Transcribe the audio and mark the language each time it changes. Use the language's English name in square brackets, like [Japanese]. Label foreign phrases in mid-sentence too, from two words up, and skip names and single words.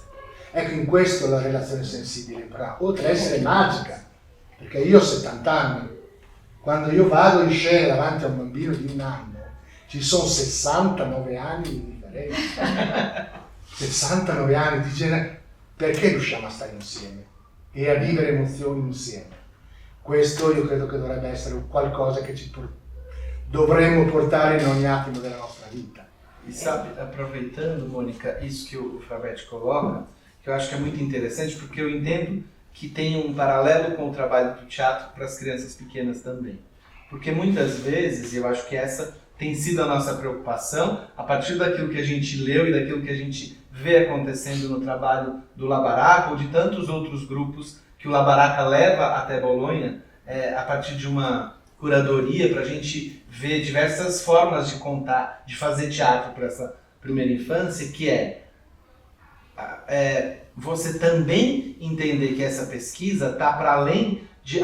[Italian] Ecco, in questo la relazione sensibile, oltre ad essere magica, perché io ho 70 anni, quando io vado in scena davanti a un bambino di 1 anno, ci sono 69 anni di differenza. 69 anni di genere, perché riusciamo a stare insieme e a vivere emozioni insieme? Questo io credo che dovrebbe essere qualcosa che dovremmo portare in ogni attimo della nostra vita. [Portuguese] E sabe, aproveitando, Mônica, isso que o Frabete coloca, que que eu acho que é muito interessante, porque eu entendo que tem um paralelo com o trabalho do teatro para as crianças pequenas também. Porque muitas vezes, e eu acho que essa tem sido a nossa preocupação, a partir daquilo que a gente leu e daquilo que a gente vê acontecendo no trabalho do Labaraca ou de tantos outros grupos que o Labaraca leva até Bolonha, a partir de uma curadoria para a gente ver diversas formas de contar, de fazer teatro para essa primeira infância, que você também entender que essa pesquisa está para além de...